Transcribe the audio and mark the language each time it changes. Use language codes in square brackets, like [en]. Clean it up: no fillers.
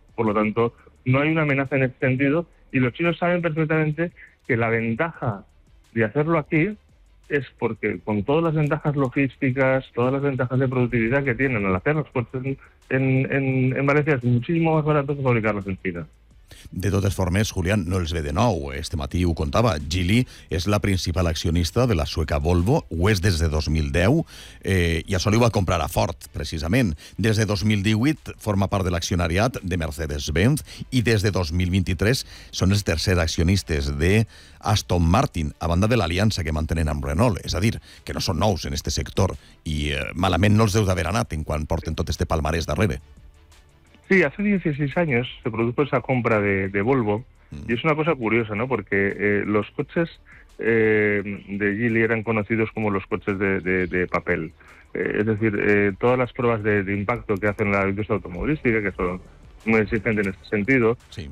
[es] Por lo tanto, no hay una amenaza en ese sentido, y los chinos saben perfectamente que la ventaja de hacerlo aquí es porque, con todas las ventajas logísticas, todas las ventajas de productividad que tienen al hacer los coches en Valencia, es muchísimo más barato que fabricarlos en China. [ca] De totes formes, Julián, no els ve de nou. Este matí ho contava. Geely és la principal accionista de la sueca Volvo, ho és des de 2010, i això li ho va comprar a Ford, precisament. Des de 2018 forma part de l'accionariat de Mercedes-Benz, i des de 2023 són els tercers accionistes de Aston Martin, a banda de l'aliança que mantenen amb Renault. És a dir, que no són nous en este sector, i malament no els deu d'haver anat en quan porten tot este palmarès darrere. [es] Sí, hace 16 años se produjo esa compra de Volvo, y es una cosa curiosa, ¿no? Porque los coches de Geely eran conocidos como los coches de papel. Es decir, todas las pruebas de impacto que hacen la industria automovilística, que son muy exigentes en este sentido, sí.